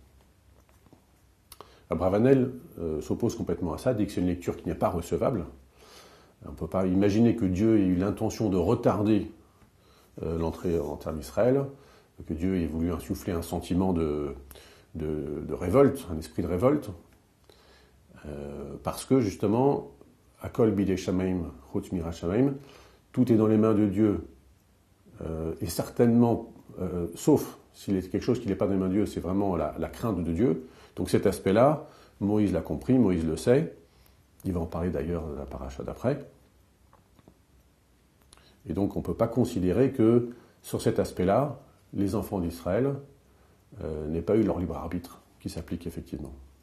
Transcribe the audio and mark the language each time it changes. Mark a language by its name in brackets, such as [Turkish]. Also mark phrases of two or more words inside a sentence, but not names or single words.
[French] Abravanel s'oppose complètement à ça, dit que c'est une lecture qui n'est pas recevable. On ne peut pas imaginer que Dieu ait eu l'intention de retarder l'entrée en terre d'Israël, que Dieu ait voulu insuffler un sentiment de révolte, un esprit de révolte, parce que justement, [Hebrew] הכל בידי שמים, חוץ מיראת שמים, [French] tout est dans les mains de Dieu, et certainement, sauf s'il est quelque chose qui n'est pas dans les mains de Dieu, c'est vraiment la crainte de Dieu. Donc cet aspect-là, Moïse l'a compris, Moïse le sait, il va en parler d'ailleurs dans la paracha d'après. Et donc on ne peut pas considérer que sur cet aspect-là, les enfants d'Israël n'aient pas eu leur libre arbitre qui s'applique effectivement.